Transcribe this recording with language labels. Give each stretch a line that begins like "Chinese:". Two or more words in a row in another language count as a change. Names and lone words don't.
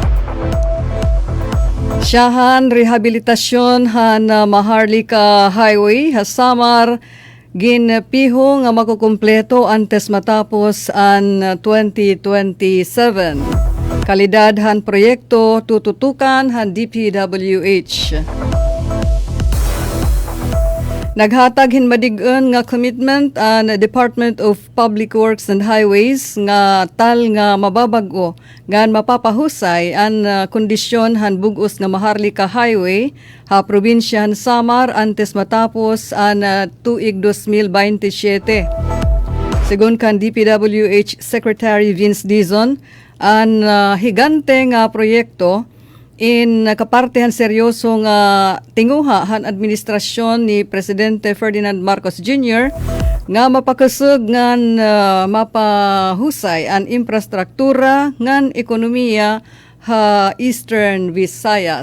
Waray: Siyahan, rehabilitasyon han Maharlika Highway, hasamar, ginpiho nga makukumpleto antes matapos ang 2027. Kalidad han proyekto tututukan han DPWH. Naghatag hinmadig-on nga commitment ang Department of Public Works and Highways nga tal nga mababag-o nga mapapahusay ang kondisyon han bugos nga Maharlika Highway ha probinsya han Samar antes matapos ang tuig 2027. Sigon kan DPWH Secretary Vince Dizon, ang higante nga proyekto in kapartehan seryoso nga tinguha han administrasyon ni Presidente Ferdinand Marcos Jr. nga mapakasug ngan mapahusay ang infrastruktura ngan ekonomiya ha Eastern Visayas.